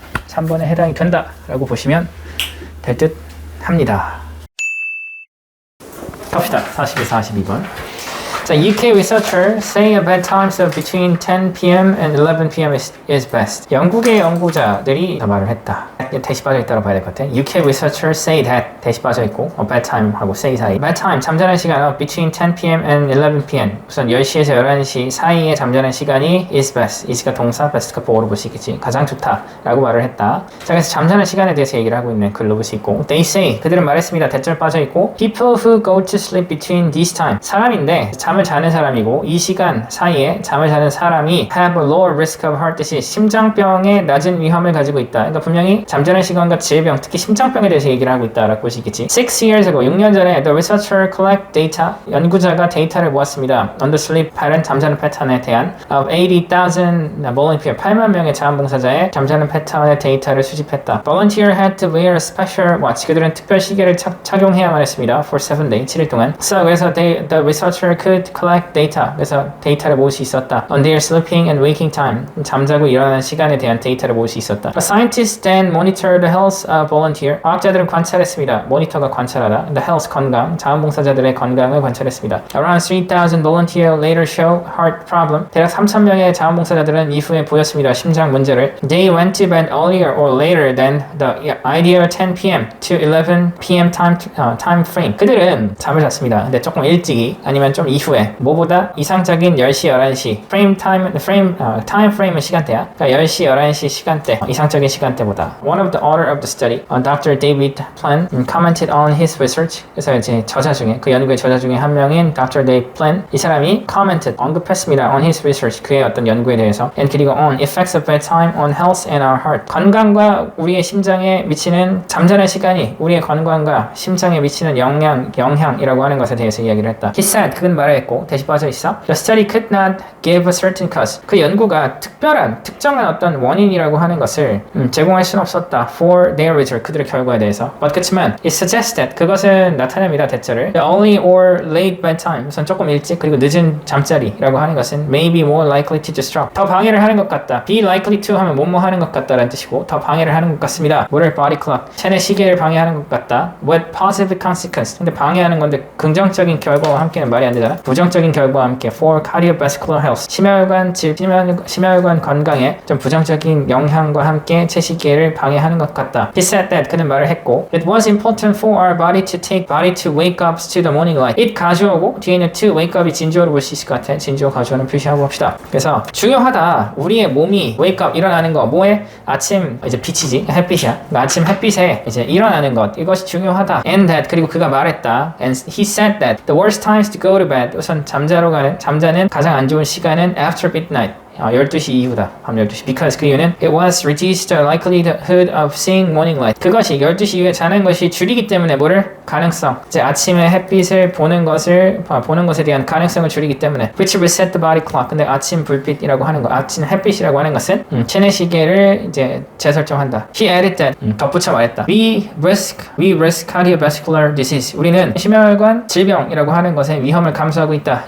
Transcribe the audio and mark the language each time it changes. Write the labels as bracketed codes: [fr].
[ko] 3번에 해당이 된다 라고 보시면 될 듯 합니다 갑시다 41, 42번 자, [en] UK researcher say a bedtimes of between 10 p.m. and 11 p.m. is best. [ko] 영국의 연구자들이 말을 했다. 대시 빠져 있다고 봐야 될 것 같아. [en] UK researcher say that [ko] 대시 빠져 있고 [en] bedtime [ko] 하고 [en] say [ko] 사이. [en] bedtime [ko] 잠자는 시간 [en] between 10 p.m. and 11 p.m. [ko] 우선 10시에서 11시 사이에 잠자는 시간이 [en] is best. [ko] is가 동사, best가 보어로 볼 수 있겠지. 가장 좋다라고 말을 했다. 자, 그래서 잠자는 시간에 대해서 얘기를 하고 있는 글로 볼 수 있고 [en] they say [ko] 그들은 말했습니다. 대절 빠져 있고 [en] people who go to sleep between these time [ko] 사람인데 잠을 자는 사람이고 이 시간 사이에 잠을 자는 사람이 [en] have a lower risk of heart disease [ko] 심장병의 낮은 위험을 가지고 있다. 그러니까 분명히 잠자는 시간과 질병, 특히 심장병에 대해서 얘기를 하고 있다라고 볼 수 있겠지. [en] 6 years ago, [ko] 6년 전에 [en] the researcher collect data [ko] 연구자가 데이터를 모았습니다. [en] on the sleep pattern [ko] 잠자는 패턴에 대한 [en] of 80,000 volunteer [ko] 8만 명의 자원봉사자의 잠자는 패턴의 데이터를 수집했다. [en] Volunteer had to wear a special watch. [ko] 그들은 특별 시계를 착용해야만 했습니다. [en] for 7 days, [ko] 7일 동안. [en] So [ko] 그래서 [en] the researcher could collect data. [ko] 그래서 데이터를 모을 수 있었다. [en] On their sleeping and waking time. [ko] 잠자고 일어나는 시간에 대한 데이터를 모을 수 있었다. [en] A scientist then monitored the health of volunteer. [ko] 과학자들은 관찰했습니다. 모니터가 관찰하다. [en] The health 건강. [ko] 자원봉사자들의 건강을 관찰했습니다. [en] Around 3,000 volunteer later show heart problem. [ko] 대략 3,000명의 자원봉사자들은 이후에 보였습니다. 심장 문제를. [en] They went to bed earlier or later than the ideal 10 p.m. to 11 p.m. time frame. [ko] 그들은 잠을 잤습니다. 근데 조금 일찍이 아니면 좀 이후에 뭐보다 이상적인 10시, 11시 time frame은 시간대야. 그러니까 10시, 11시 시간대 이상적인 시간대보다. [en] One of the author of the study, Dr. David Plan, commented on his research. [ko] 그래서 이제 저자 중에 그 연구의 저자 중에 한 명인 Dr. David Plan 이 사람이 commented 언급했습니다. [en] on his research [ko] 그의 어떤 연구에 대해서 and 그리고 [en] on effects of bedtime on health and our heart [ko] 건강과 우리의 심장에 미치는 잠자는 시간이 우리의 건강과 심장에 미치는 영향이라고 하는 것에 대해서 이야기를 했다. [en] He said [ko] 그는 말해 됐고 대시 빠져 있어. [en] The study could not give a certain cause. [ko] 그 연구가 특정한 어떤 원인이라고 하는 것을 제공할 수는 없었다. [en] For their result. [ko] 그들의 결과에 대해서. 그렇지만 [en] it suggests that [ko] 그것은 나타냅니다. 대체를 [en] The early or late bedtime. [ko] 우선 조금 일찍 그리고 늦은 잠자리라고 하는 것은 [en] may be more likely to disrupt. [ko] 더 방해를 하는 것 같다. be likely to 하면 뭐뭐 하는 것 같다라는 뜻이고 더 방해를 하는 것 같습니다. 뭐를 [en] body clock. [ko] 체내 시계를 방해하는 것 같다. [en] With positive consequence. [ko] 근데 방해하는 건데 긍정적인 결과와 함께는 말이 안 되잖아. 부정적인 결과와 함께 [en] for cardiovascular health. [ko] 심혈관 건강에 좀 부정적인 영향과 함께 체시계를 방해하는 것 같다. [en] He said that. [ko] 그는 말을 했고 [en] It was important for our body to wake up to the morning light. [ko] It 가주어고 뒤에 있는 to wake up이 진주어로 볼 수 있을 것 같아. 진주어 가주어는 표시하고 봅시다. 그래서 중요하다. 우리의 몸이 wake up 일어나는 거 뭐에? 아침 이제 빛이지 햇빛이야. 그러니까 아침 햇빛에 이제 일어나는 것 이것이 중요하다. [en] And that [ko] 그리고 그가 말했다. [en] And he said that the worst times to go to bed. [ko] 우선 잠자는 가장 안 좋은 시간은 [en] after midnight. [ko] 12시 이후다. 밤 12시. [en] Because [ko] 그 이유는 [en] it was reduced the likelihood of seeing morning light. [ko] 그것이 12시 이후에 자는 것이 줄이기 때문에 뭐를? 가능성. 이제 아침에 햇빛을 보는 것에 대한 가능성을 줄이기 때문에 [en] which reset the body clock. [ko] 근데 아침 불빛이라고 하는 거, 아침 햇빛이라고 하는 것은 체내 시계를 이제 재설정한다. [en] He added that. [ko] 덧붙여 말했다. [en] We risk cardiovascular disease. [ko] 우리는 심혈관 질병이라고 하는 것의 위험을 감수하고 있다.